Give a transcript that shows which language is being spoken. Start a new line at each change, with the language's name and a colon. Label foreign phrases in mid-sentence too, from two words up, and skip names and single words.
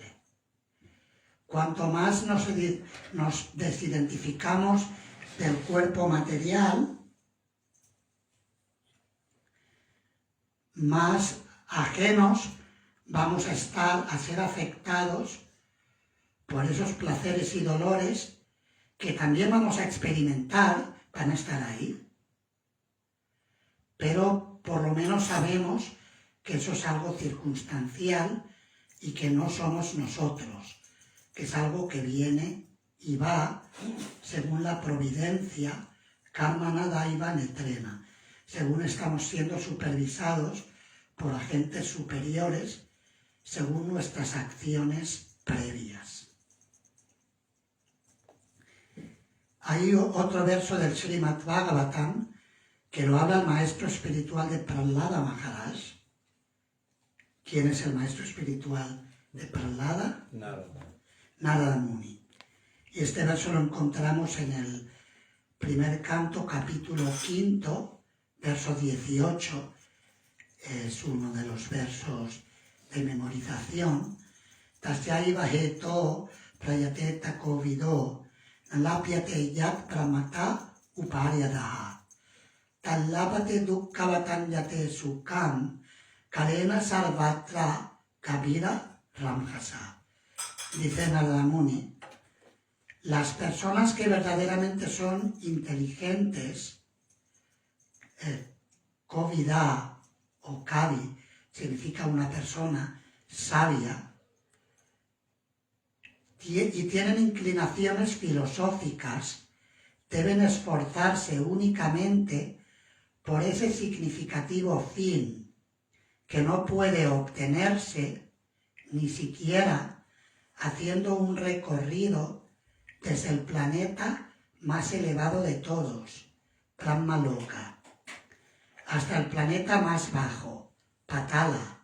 Spanish: Cuanto más nos desidentificamos del cuerpo material, más ajenos vamos a ser afectados por esos placeres y dolores que también vamos a experimentar, van a estar ahí. Pero por lo menos sabemos que eso es algo circunstancial y que no somos nosotros, que es algo que viene y va según la providencia,
Sanskrit: karmana daiva netrena,
Spanish: según estamos siendo supervisados por agentes superiores, según nuestras acciones previas. Hay otro verso del Srimad Bhagavatam que lo habla el maestro espiritual de Prahlada Maharaj. ¿Quién es el maestro espiritual de Prahlada? Narada Muni. Y este verso lo encontramos en el primer canto, capítulo 5, verso 18. Es uno de los versos de memorización.
Sanskrit: Tasyaiva heto prayateta kovido nalapyate yat pramata uparyadaha tallapate dukkhavatan yate sukham kalena sarvatra kabira ramjasa.
Spanish: Dice Narada Muni, las personas que verdaderamente son inteligentes, kovida o kavi significa una persona sabia, y tienen inclinaciones filosóficas, deben esforzarse únicamente por ese significativo fin que no puede obtenerse ni siquiera haciendo un recorrido desde el planeta más elevado de todos, Brahmaloka, hasta el planeta más bajo, Patala.